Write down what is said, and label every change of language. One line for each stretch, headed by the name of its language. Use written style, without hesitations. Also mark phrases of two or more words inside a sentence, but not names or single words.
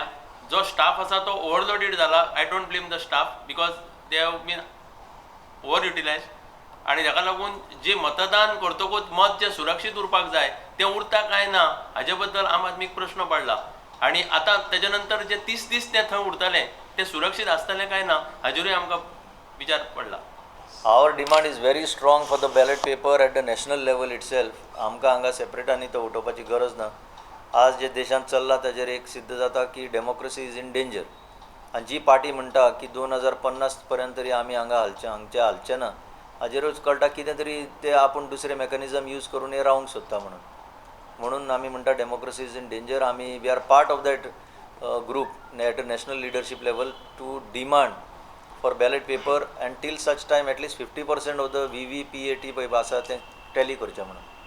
Konkani: जो स्टाफ आसा तो ओवरलोडेड जाला.
English: I don't blame the staff because they have been over utilised
Konkani: आनी ताका लागून जे मतदान करतकूच मत जे सुरक्षीत उरपाक जाय तें उरता काय ना हाजे बद्दल आम आदमीक प्रश्न पडला. आनी आतां तेजे नंतर जे 30 दीस ते थंय उरतले ते सुरक्षीत आसतले काय ना हाजेरूय आमकां विचार पडला.
English: Our demand is very strong for the ballot paper at the national level itself.
Konkani: आमकां हांगा सेपरेटांनी तो उठोवपाची गरज ना. आज जे देशांत चल्ला ताजेर एक सिद्ध जाता की
English: democracy is in danger.
Konkani: आनी जी पार्टी म्हणटा की 2050 पर्यंत तरी आमी हांगा हालचे ना हाजेरूच कळटा कितें तरी ते आपूण दुसरे मेकॅनिझम यूज करून हे रावंक सोदता म्हणून आमी म्हणटा
English: democracy is in danger. आमी we are part of that group at national leadership level to demand for ballot paper and till such time at least 50% of the VVPAT
Konkani: पळय आसा तें टॅली करचें म्हणून.